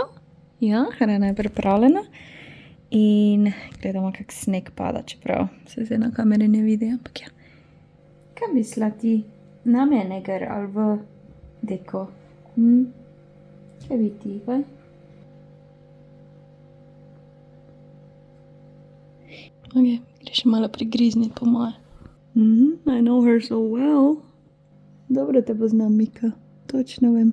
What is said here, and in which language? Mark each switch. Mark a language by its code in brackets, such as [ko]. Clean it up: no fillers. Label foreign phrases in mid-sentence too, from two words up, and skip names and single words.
[sl] Ja, hrana je pripravljena. In gledamo, kak sneg pada, čeprav se zdaj na kameri ne vidi, ampak ja. Kaj misla ti? Na mene gre ali v deko? Kaj bi ti, kaj? Ok, gre še malo prigrizniti po moje. [en] I know her so well. [sl] Dobro te poznam, Mika. Točno vem.